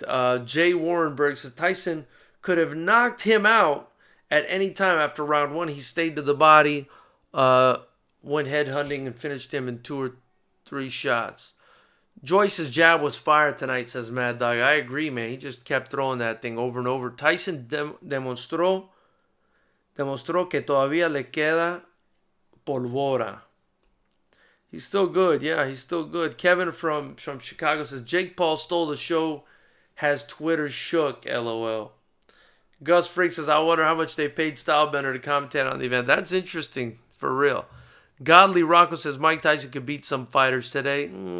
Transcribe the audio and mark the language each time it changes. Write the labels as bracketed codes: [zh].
[en] Jay Warrenberg says Tyson could have knocked him out at any time after round 1. He stayed to the body, went headhunting, and finished him in 2 or 3 shots. Joyce's jab was fire tonight, says Mad Dog. I agree, man. He just kept throwing that thing over and over. [es] Tyson demostró que todavía le queda polvora. [en] He's still good. Yeah, he's still good. Kevin from Chicago says, Jake Paul stole the show, has Twitter shook, LOL. Gus Freak says, I wonder how much they paid Stylebender to commentate on the event. That's interesting, for real. Godly Rocco says, Mike Tyson could beat some fighters today.